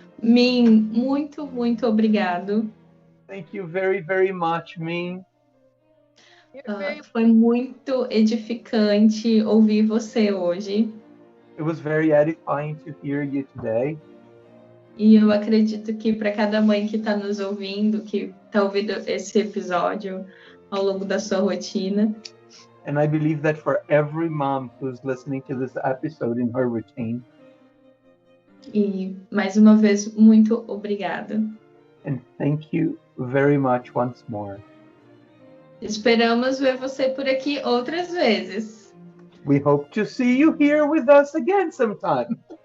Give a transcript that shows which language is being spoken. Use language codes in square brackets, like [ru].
[pt] Min, muito, muito obrigado. [en] Thank you very, very much, Min. You're very [pt] Foi muito edificante ouvir você hoje. [en] It was very edifying to hear you today. [pt] E eu acredito que para cada mãe que está nos ouvindo, que está ouvindo esse episódio ao longo da sua rotina, [en] And I believe that for every mom who's listening to this episode in her routine, [pt] e mais uma vez, muito obrigada. [en] and thank you very much once more. [pt] Esperamos ver você por aqui outras vezes. [en] We hope to see you here with us again sometime.